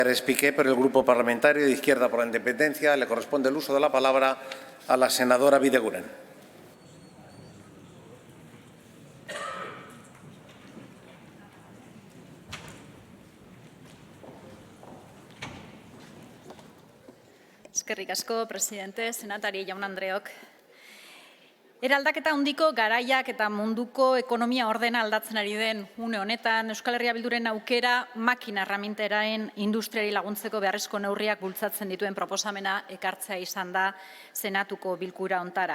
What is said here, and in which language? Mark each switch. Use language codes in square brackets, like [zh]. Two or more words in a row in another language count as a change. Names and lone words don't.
[es] Expliqué por el Grupo Parlamentario de Izquierda por la Independencia. Le corresponde el uso de la palabra a la senadora Bideguren. [eu] Eskerrik asko, presidente, senatari jaun-andreok. Eraldaketa handiko garaiak eta munduko ekonomia ordena aldatzen ari den une honetan, Euskal Herria Bilduren aukera makina erreminteraen industriari laguntzeko beharrezko neurriak bultzatzen dituen proposamena ekartzea izan da Senatuko bilkura hontara.